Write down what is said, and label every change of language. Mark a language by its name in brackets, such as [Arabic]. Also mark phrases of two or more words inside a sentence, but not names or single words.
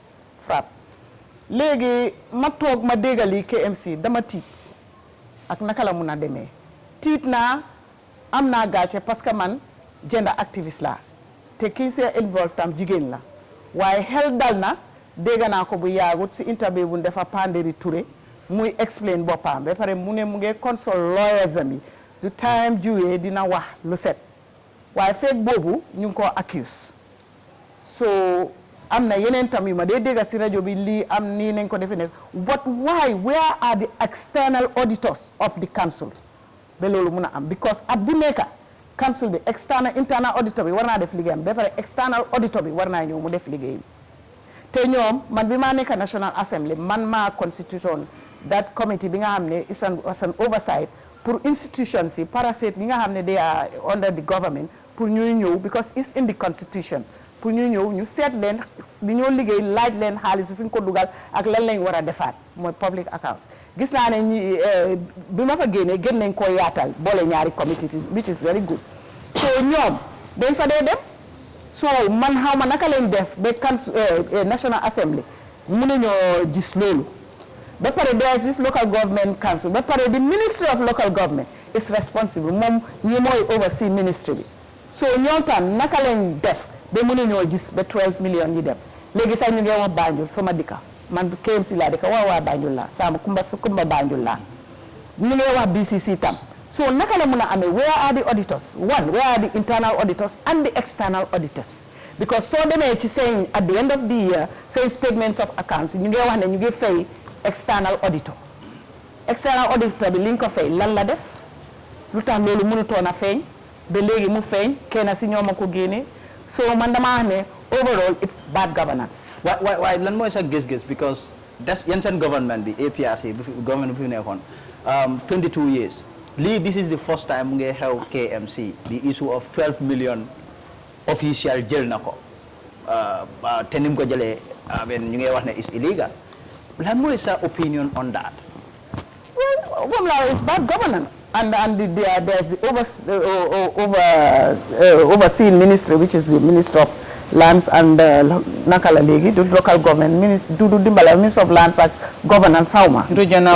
[Wolof] FRAP léegi ma toog ma déggali KMC dama tiit ak naka la mun a demee tiit naa am naa gàcce parce que man gender activiste la te kii see involve tam jigéen la waaye xel dal na dégg naa ko bu yaagut si interview bu defa Panderi Touré muy explain boppam ba pare mu ne mu ngi [English] console lawyers [Wolof] am du time juwee dina wax lu set waaye fekk boobu ñu ngi ko accuse so am na yeneen tam yu ma dee dégg si rajo bi lii am nii nañ ko defee ne [English] but why where are the external auditors of the council [Wolof] ba loolu mun a am because at bu nekk council bi [English] internal auditor [Wolof] bi war naa def liggéeyam ba pare [English] external auditor [Wolof] bi war naa ñëw mu def liggéeyam te ñoom man bi maa nekk National Assembly man maa [English] constitution that committee [Wolof] bi nga xam ne [English] is an oversight [Wolof] pour institutions yi parasites yi nga xam ne [English] they are under the government [Wolof] pour ñuy ñëw [English] because it's in the constitution [Wolof] pour ñu ñëw ñu seet leen li ñoo liggéey laaj leen xaalis fi ñu ko dugal ak lan lañ war a defaat mooy [English] public account [Wolof] gis naa ne ñi bi ma fa génnee gën nañ koo yaatal boole ñaari committee [English] which is very good [Wolof] so ñoom dañ fa dee dem so man xaw ma naka lañ def ba National Assembly mënuñoo gis loolu ba pare [English] there is this local government council [Wolof] ba pare the [English] Ministry of Local Government is responsible [Wolof] moom ñi mooy oversee ministry bi so ñoom tam naka lañ def ba mënuñoo gis ba 12 millions yi dem léegi sax ñu ngi wax Banjul fa ma dëkka man KMC laa dëkka waa Banjul laa sama kumba Banjul laa ñu ngi wax BCC tam so naka la mën a amee [English] where are the auditors where are the internal auditors and the external auditors [Wolof] because soo demee ci seen [English] at the end of the year [Wolof] seen [English] statements of accounts [Wolof] ñu ngi wax ne ñu ngi fay [English] external auditor [Wolof] bi li nga ko fay lan la def lu tax loolu mënutoon a feeñ ba léegi mu feeñ kenn si ñoom a ko génne so man dama wax ne [English] overall it's bad governance. [Wolof] waaye lan mooy sa gis-gis because des yan seen government bi APRC government bi fi nekkoon [English] 22 years this is the first time [Wolof] mu ngi xew KMC [English] the issue of 12 million official [Wolof] jël na ko te ni mu ko jëlee ñu ngi wax ne [English] is illegal [Wolof] lan mooy sa [English] opinion on that? Well, it's bad governance, and there's the overseeing ministry, which is the Minister of Lands and Nakala Legi, the local government, Minister of Lands and Governance, Regional.